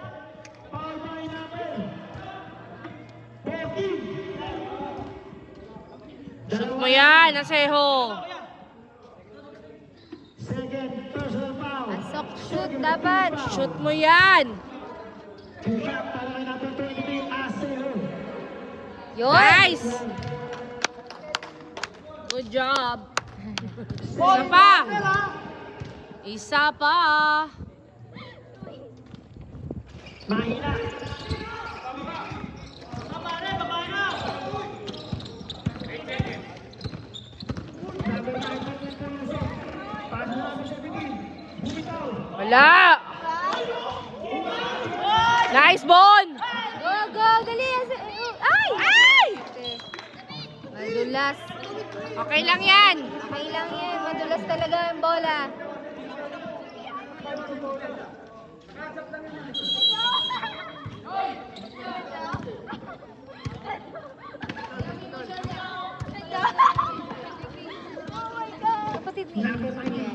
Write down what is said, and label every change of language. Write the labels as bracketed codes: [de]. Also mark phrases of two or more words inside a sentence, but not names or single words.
[tl] Shoot mo yan, Aseho. [en] Second personal foul. [tl] Pasok shoot dapat. Shoot mo yan. Shot para kay number 23, Aseho. Yun. [en] Nice! Good job. [tl] Isa pa. Isa pa. Mahina. [en] Number 19, pass number 17. Bumitaw. [tl] Wala. [en] Nice, Bon. Go, go, [tl] dali. Ay! Ay! Madulas. Okay lang yan. Okay lang yan. Madulas talaga ang bola. Kapatid ni Ate Mariano.